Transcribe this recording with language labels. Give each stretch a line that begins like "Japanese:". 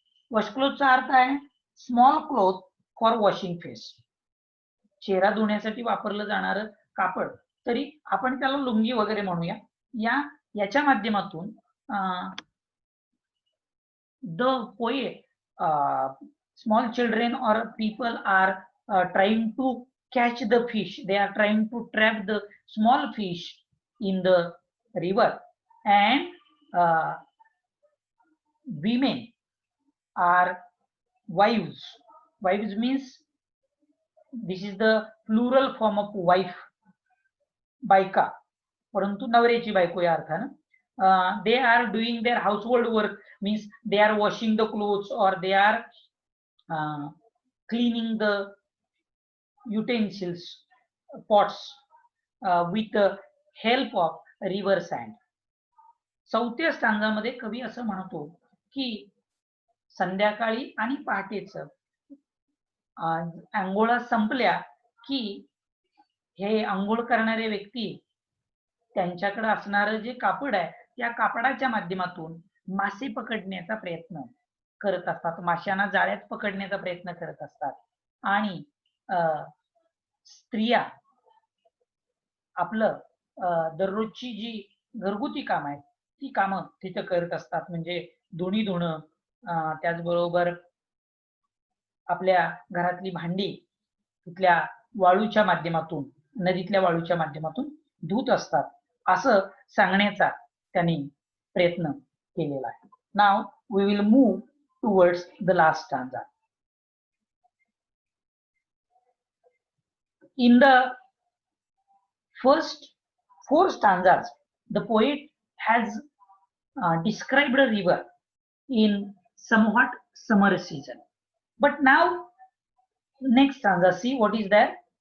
Marathi: वॉशक्लोथचा अर्थ आहे
English: small cloth for washing face,
Marathi: चेहरा धुण्यासाठी वापरलं जाणारं कापड, तरी आपण त्याला लुंगी वगैरे म्हणूया. याच्या माध्यमातून
English: The poet, small children or people are trying to catch the fish. They are trying to trap the small fish in the river, and women are wives. Wives means this is the plural form of wife,
Marathi: बायका, परंतु नवऱ्याची बायको या अर्थानं.
English: They are doing their household work, means they are washing the clothes or they are cleaning the utensils, pots with the help of river sand.
Marathi: चौथ्या स्टांजामध्ये कवी असं म्हणतो की संध्याकाळी आणि पहाटेच आंघोळा संपल्या की हे आंघोळ करणारे व्यक्ती त्यांच्याकडे असणारं जे कापड आहे त्या कापडाच्या माध्यमातून मासे पकडण्याचा प्रयत्न करत असतात, माशांना जाळ्यात पकडण्याचा प्रयत्न करत असतात आणि स्त्रिया आपलं दररोजची जी घरगुती काम आहेत ती कामं तिथं करत असतात, म्हणजे धुणी धुणं, त्याचबरोबर आपल्या घरातली भांडी तिथल्या वाळूच्या माध्यमातून, नदीतल्या वाळूच्या माध्यमातून धुत असतात असं सांगण्याचा त्यांनी प्रयत्न केलेला आहे.
English: Now we will move towards the last stanza. In the first 4 stanzas, the poet has described a river in somewhat summer season. But now, next stanza, see what is there.